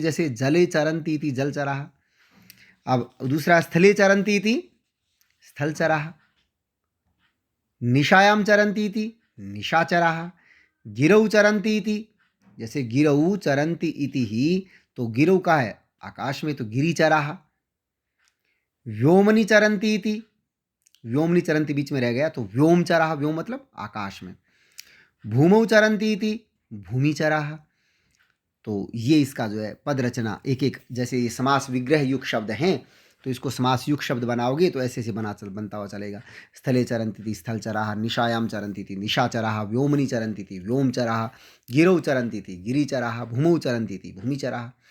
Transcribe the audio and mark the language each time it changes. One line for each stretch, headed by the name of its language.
Sanskrit: जैसे जले चरन्ति इति जलचराः।
Hindi: अब दूसरा,
Sanskrit: स्थले चरन्ति इति स्थलचराः। निशायाम चरन्ति इति निशाचराः। गिरौ चरन्ति इति, जैसे गिरौ चरन्ति इति ही,
Hindi: तो गिरौ का है आकाश में,
Sanskrit: तो गिरिचराः। व्योमनि चरन्ति इति, व्योमनि चरन्ति
Hindi: बीच में रह गया,
Sanskrit: तो व्योमचराः, व्योम मतलब आकाश में। भूमौ चरन्ति इति, भूमिचराः।
Hindi: तो ये इसका जो है पद रचना एक एक, जैसे ये समास विग्रह युक्त शब्द हैं, तो इसको समास युक्त शब्द बनाओगे तो ऐसे ऐसे बनता हुआ चलेगा।
Sanskrit: स्थले चरन्ति थी स्थलचराः, निशायाम चरन्ति थी निशाचराः, व्योमनि चरन्ति थी व्योमचराः, गिरौ चरन्ति थी गिरिचराः, भूमौ चरन्ति थी भूमिचराः।